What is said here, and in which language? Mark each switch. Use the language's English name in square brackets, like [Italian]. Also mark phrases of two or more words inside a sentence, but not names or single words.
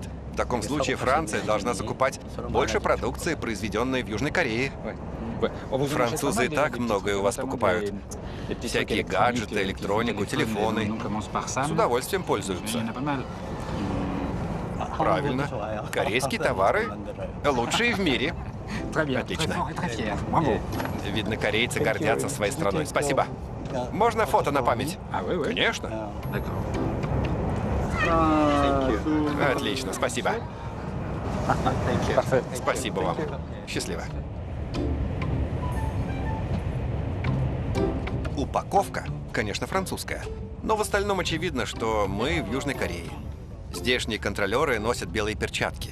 [Russian] В таком случае Франция должна закупать больше продукции, произведенной в Южной Корее. Французы и так многое у вас покупают. Всякие гаджеты, электронику, телефоны. С удовольствием пользуются. Правильно. Корейские товары лучшие в мире. [French] Très bien. [Russian] Отлично. [French] Très fort et très fier. Bravo. [Russian] Видно, корейцы гордятся своей страной. Спасибо. Можно фото на память? [French] Ah oui, oui. [Russian] Конечно. [French] D'accord. [Russian] Отлично, спасибо. [French] Parfait. [Russian] Спасибо вам. Счастливо. Упаковка, конечно, французская. Но в остальном очевидно, что мы в Южной Корее. Здешние контролеры носят белые перчатки.